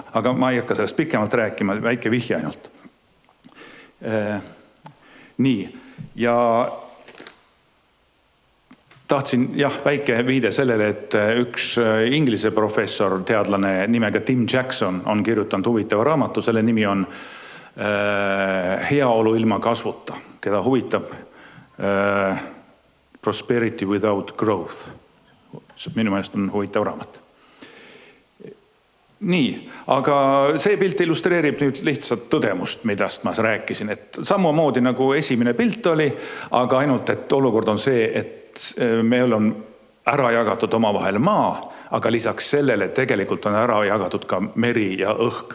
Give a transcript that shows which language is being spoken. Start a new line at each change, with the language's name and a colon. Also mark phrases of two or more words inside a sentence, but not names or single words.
Estonian: Aga ma ei hakka sellest pikemalt rääkima, väike vihje ainult. Nii, ja tahtsin väike viide sellele, et üks inglise professor, teadlane nimega Tim Jackson on kirjutanud huvitava raamatu, selle nimi on Heaolu ilma kasvuta, keda huvitab
English: Prosperity without growth.
Estonian: Minu meelest on huvitav raamat. Nii, aga see pilt illustreerib nüüd lihtsalt tõdemust, millest ma rääkisin. Et samamoodi nagu esimene pilt oli, aga ainult, et olukord on see, et meil on ära jagatud omavahel maa, aga lisaks sellele tegelikult on ära jagatud ka meri ja õhk.